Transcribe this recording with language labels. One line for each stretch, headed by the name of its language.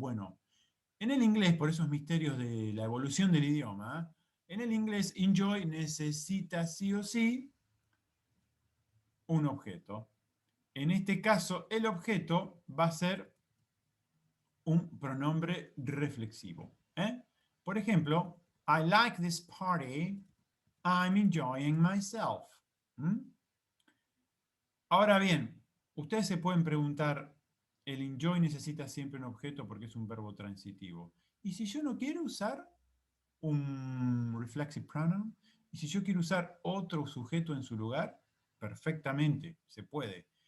Spanish: Bueno, en el inglés, por esos misterios de la evolución del idioma, en el inglés enjoy necesita sí o sí un objeto. En este caso, el objeto va a ser un pronombre reflexivo. Por ejemplo,
English: I like this party, I'm enjoying myself.
Spanish: Ahora bien, ustedes se pueden preguntar, el enjoy necesita siempre un objeto porque es un verbo transitivo. ¿Y si yo no quiero usar un reflexive pronoun? ¿Y si yo quiero usar otro sujeto en su lugar? Perfectamente, se puede.